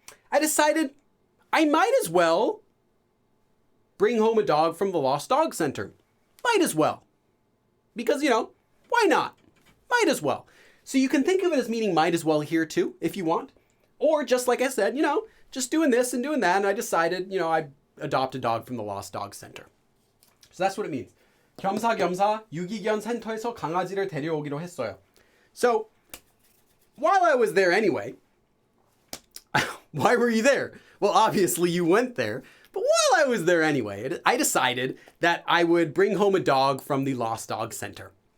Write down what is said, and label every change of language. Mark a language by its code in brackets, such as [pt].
[en] I decided I might as well bring home a dog from the Lost Dog Center. Might as well. Because, why not? Might as well. So you can think of it as meaning might as well here too, if you want. Or just like I said, just doing this and doing that, and I decided, I'd adopt a dog from the Lost Dog Center. So that's what it means. [ko] 겸사겸사 유기견 센터에서 강아지를 데려오기로 했어요. [en] So, while I was there anyway, why were you there? Well, obviously you went there. But while I was there anyway, I decided that I would bring home a dog from the Lost Dog Center.